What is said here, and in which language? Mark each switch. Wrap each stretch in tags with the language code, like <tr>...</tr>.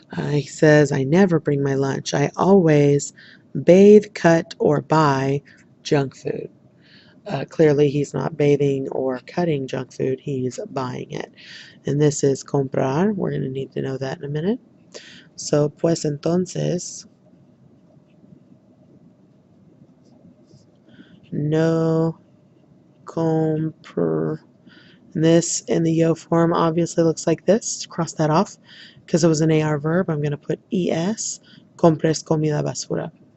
<en>He says, I never bring my lunch. I always bathe, cut, or buy junk food. Clearly, he's not bathing or cutting junk food, he's buying it. And this is comprar. We're going to need to know that in a minute.</en> <es>So, pues entonces, no compro.</es> <en>And this in the yo form obviously looks like this. Cross that off. Because it was an AR verb, I'm going to put es.</en> <es>Compres comida basura.</es>